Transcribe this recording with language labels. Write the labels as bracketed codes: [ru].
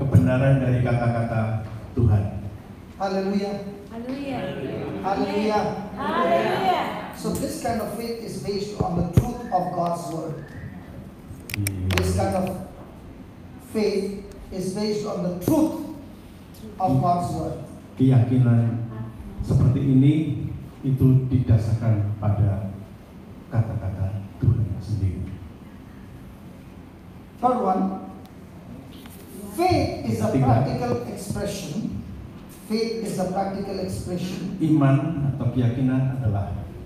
[id] kebenaran dari kata-kata Tuhan. [en] Hallelujah. [id] Haleluya. [en] Hallelujah. [id] Haleluya. [en] So this kind of faith is based on the truth of God's word. This kind of faith is based on the truth of God's word. [id] Keyakinan seperti ini itu didasarkan pada kata-kata Tuhan sendiri. [en] Third one, faith is a practical expression. Faith is a practical expression [id] Iman atau keyakinan adalah